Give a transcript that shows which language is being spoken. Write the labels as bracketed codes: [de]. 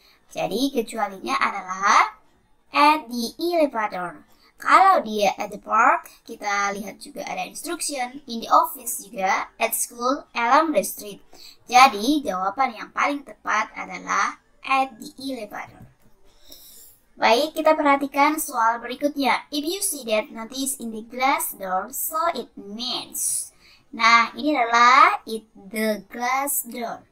[id] Jadi kecualinya adalah [en] at the elevator. [id] Kalau dia [en] at the park, [id] kita lihat juga ada instruction, [en] in the office [id] juga, [en] at school, along the street. [id] Jadi jawaban yang paling tepat adalah [en] at the elevator. [id] Baik, kita perhatikan soal berikutnya. [en] If you see that notice in the glass door, so it means. [id] Nah, ini adalah [en] it the glass door.